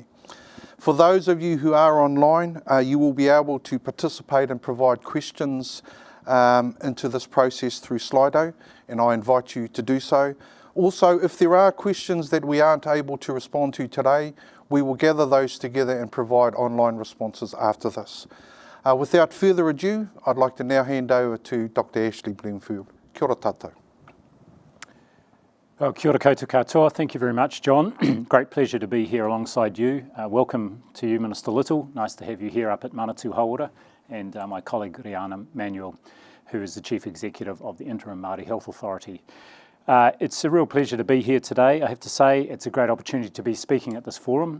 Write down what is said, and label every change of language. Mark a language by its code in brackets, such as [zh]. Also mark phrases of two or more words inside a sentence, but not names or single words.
[en] For those of you who are online, you will be able to participate and provide questions into this process through Slido, and I invite you to do so. Also, if there are questions that we aren't able to respond to today, we will gather those together and provide online responses after this. Without further ado, I'd like to now hand over to Dr. [mi] Ashley Bloomfield. Kia ora tātou. Well, kia ora koutou katoa. [en] Thank you very much, John. Great pleasure to be here alongside you. Welcome to you, Minister Little. Nice to have you here up at Manatū Hauora, and my colleague Riana Manuel, who is the Chief Executive of the Interim Māori Health Authority. It's a real pleasure to be here today. I have to say it's a great opportunity to be speaking at this forum.